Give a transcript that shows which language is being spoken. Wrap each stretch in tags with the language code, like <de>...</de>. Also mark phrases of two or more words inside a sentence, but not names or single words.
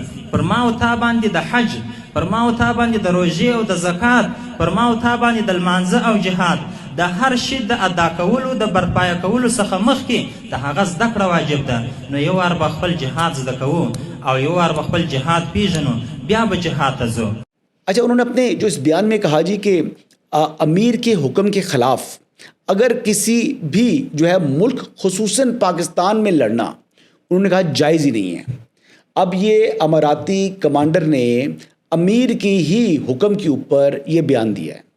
<ps>پر ما او تا باندې د حج، پر ما او تا باندې د روژې او د زکات، پر ما او تا باندې د لمانځه او جهاد، د هر شي د ادا کولو د برپایه کولو څخه مخکې د هغه زده کړه واجب ده. نو یو وار به خپل جهاد زده کوو او یو وار به خپل جهاد پیژنو، بیا به جهاد ته ځو.</ps> <ur>اچھا، انہوں نے اپنے جو اس بیان میں کہا جی کہ امیر کے حکم کے خلاف اگر کسی بھی جو ہے ملک خصوصاً پاکستان میں لڑنا، انہوں نے کہا جائز ہی نہیں ہے. اب یہ اماراتی کمانڈر نے امیر کی ہی حکم کے اوپر یہ بیان دیا ہے.</ur>